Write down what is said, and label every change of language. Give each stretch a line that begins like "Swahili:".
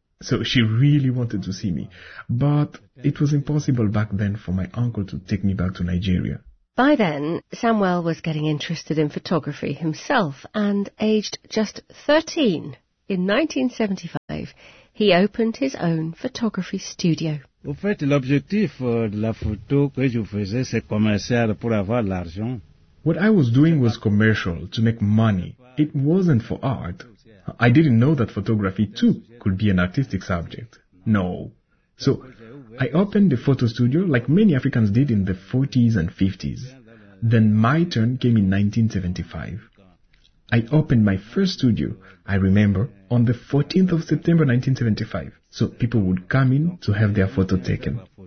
English: So she really wanted to see me. But it was impossible back then for my uncle to take me back to Nigeria. By then, Samuel was getting interested in photography himself, and aged just 13, in 1975, he opened his own photography studio.
French: En fait, l'objectif de la photo que je faisais, c'est commercial pour avoir l'argent.
English: What I was doing was commercial, to make money. It wasn't for art. I didn't know that photography too could be an artistic subject. No. So, I opened a photo studio like many Africans did in the 40s and 50s. Then my turn came in 1975. I opened my first studio, I remember, on the 14th of September 1975, so people would come in to have their photo taken.